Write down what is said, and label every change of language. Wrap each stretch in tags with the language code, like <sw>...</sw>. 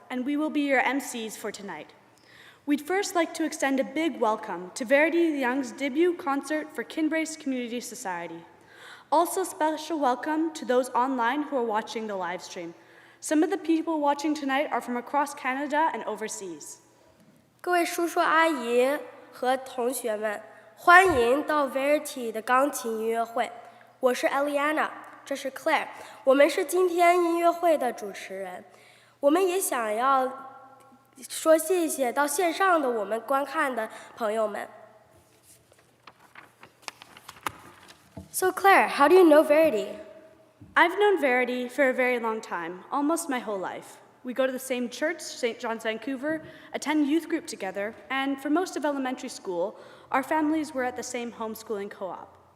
<en>and we will be your MCs for tonight. We'd first like to extend a big welcome to Verity Leung's debut concert for Kinbrace Community Society. Also, special welcome to those online who are watching the live stream. Some of the people watching tonight are from across Canada and overseas.</en> <zh>各位叔叔阿姨和同学们，欢迎到 Verity 的钢琴音乐会。我是 Eliana， 这是 Claire， 我们是今天音乐会的主持人。我们也想要说谢谢到线上的我们观看的朋友们。</zh> <en>So Claire, how do you know Verity? I've known Verity for a very long time, almost my whole life. We go to the same church, St. John's, Vancouver, attend youth group together, and for most of elementary school, our families were at the same homeschooling co-op.</en>